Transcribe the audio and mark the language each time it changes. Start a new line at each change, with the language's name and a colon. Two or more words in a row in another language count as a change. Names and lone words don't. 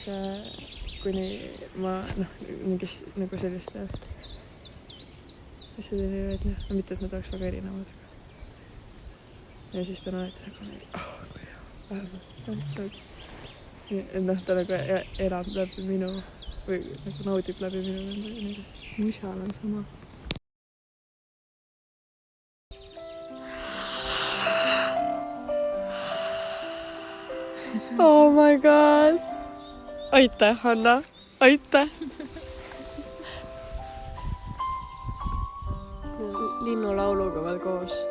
Estonian: Ja siis kuni ma mingis nagu selliste asjadeni välja, mitte et nad oleks väga erinevad, aga ja siis ta on alati nagu mingi, kui hea, vähemalt ta nagu elab läbi minu või nagu naudib läbi minu nende. mu isal on sama.
English: Oh my god.
Estonian: Aitäh, Hanna. Aitäh. Linnulauluga veel koos.